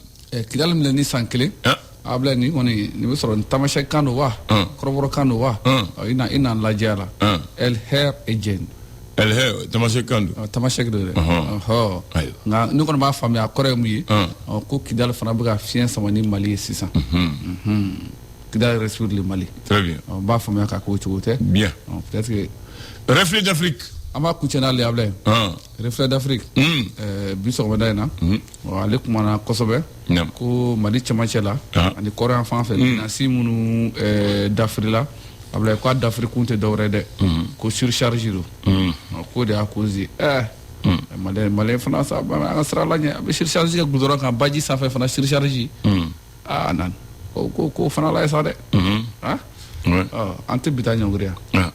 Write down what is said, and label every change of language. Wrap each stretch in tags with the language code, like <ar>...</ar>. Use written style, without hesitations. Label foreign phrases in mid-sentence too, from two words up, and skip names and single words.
<bm>Kidali minɛ ni san kelen Ablaye nin kɔni nin bɛ sɔrɔ ni tamasɛki kan don wa kɔrɔbɔrɔ kan don wa i na lajɛ a la El Hair Agent tamasɛki kan don tamasɛki don dɛ nka ne kɔni b'a faamuya a kɔrɔ ye mun ye ko Kidali fana bɛ ka fiɲɛ sama ni Mali ye sisan Kidali</bm> <fr>respecte le</fr> <bm>Mali</bm> <fr>très bien</fr> <bm>n b'a faamuya k'a k'o cogo tɛ</bm> <fr>bien peut-être que reflet d'Afrique</fr> <bm>an b'a kuncɛ n'ale Ablaye reflet d'Afrique bi sɔgɔmada in na ale kumana kosɛbɛ ko Mali cɛmancɛ la ani kɔrɔn fan fɛ binasi minnu dafirila Ablaye ko a dafirikun tɛ dɔwɛrɛ dɛ ko surcharge don ko de y'a cause Malien fana an ka sira la ɲɛ a bɛ surcharge kɛ goudron kan baji sanfɛ fana surcharge nan ko fana la ye sa dɛ an tɛ bita ɲɔngiri yan</bm>